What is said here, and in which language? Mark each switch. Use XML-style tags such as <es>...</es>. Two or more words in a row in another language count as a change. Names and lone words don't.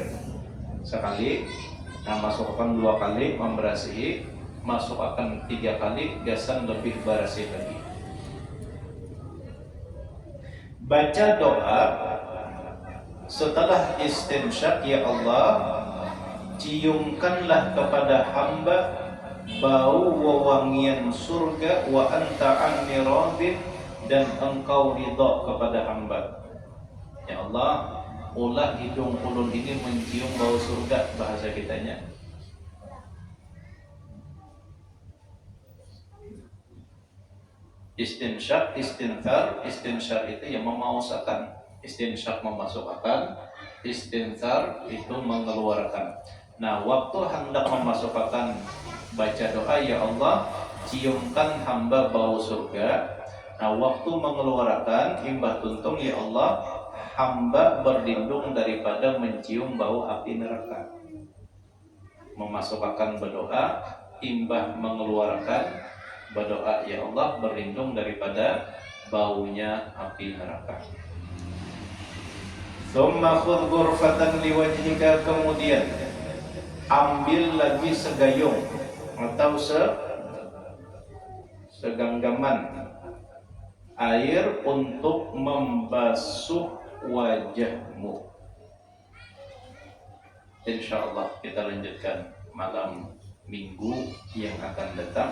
<bjn>Sekali, nah masukkan 2 kali memberasihi, masukkan 3 kali, gasan lebih berasih lagi. Baca doa setelah istinsyaq,</bjn> <ar>يا الله,</ar> <bjn>ciumkanlah kepada hamba bau wewangian surga,</bjn> <ar>وأنت عني راض,</ar> <bjn>dan engkau ridha kepada hamba.</bjn> <ar>يا الله,</ar> <bjn>ulah hidung ulun ini mencium bau surga, bahasa kitanya. Istinsyaq, istinthar. Istinsyaq itu yang memausakan, istinsyaq memasukkan, istinthar itu mengeluarkan. Nah, waktu hendak memasukkan, baca doa,</bjn> <ar>يا الله,</ar> <bjn>ciumkan hamba bau surga. Nah, waktu mengeluarkan, imbah tuntung,</bjn> <ar>يا الله,</ar> <bjn>hamba berlindung daripada mencium bau api neraka. Memasukkan berdoa, imbah mengeluarkan, berdoa,</bjn> <ar>يا الله,</ar> <bjn>berlindung daripada baunya api neraka.</bjn> <ar>ثم خذ غرفة لوجهك,</ar> <bjn>kemudian ambil lagi segayung atau seganggaman air untuk membasuh wajahmu. Insyaallah kita lanjutkan malam minggu yang akan datang.</bjn>